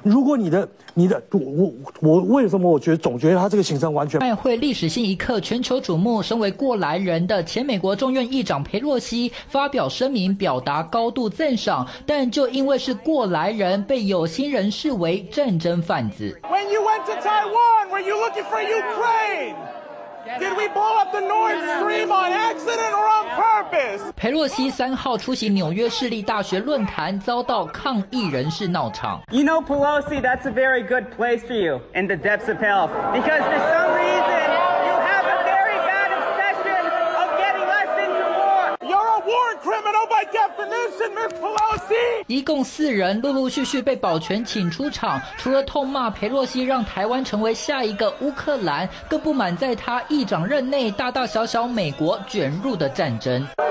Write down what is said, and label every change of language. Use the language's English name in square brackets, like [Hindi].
[Chinese] 如果你的我为什么我总觉得他这个行程完全拜会历史性一刻全球瞩目。身为过来人的前美国众院议长佩洛西发表声明表达高度赞赏，但就因为是过来人，被有心人视为战争贩子。 [English] When you went to Taiwan, were you looking for Ukraine? Did we blow up the Nord Stream on accident or on purpose? [Chinese] 佩洛西三号出席纽约市立大学论坛，遭到抗议人士闹场。 [English] You know, Pelosi, that's a very good place for you in the depths of hell, because for some reason you have a very bad obsession of getting us into war. You're a war criminal by definition, Ms. Pelosi. [Chinese] 一共四人陆陆续续被保全请出场，除了痛骂佩洛西让台湾成为下一个乌克兰，更不满在他议长任内大大小小美国卷入的战争。